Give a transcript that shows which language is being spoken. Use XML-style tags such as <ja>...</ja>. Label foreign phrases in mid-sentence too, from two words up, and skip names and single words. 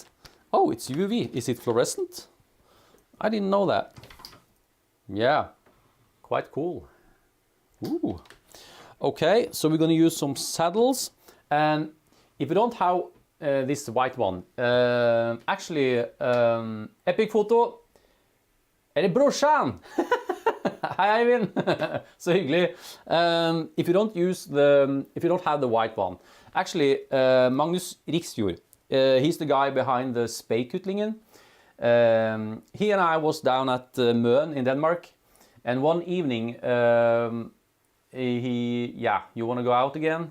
<en>Oh, it's UV. Is it fluorescent? I didn't know that. Yeah, quite cool. Ooh. Okay, so we're gonna use some saddles. And if you don't have this white one, actually, Epic Photo,</en> <no>er det brorsan? Hei, Eivind. Så hyggelig.</no> <en>If you don't have the white one, actually, Magnus Riksfjord, he's the guy behind the Speikutlingen. He and I was down at Møn in Denmark, and one evening, you want to go out again?</en>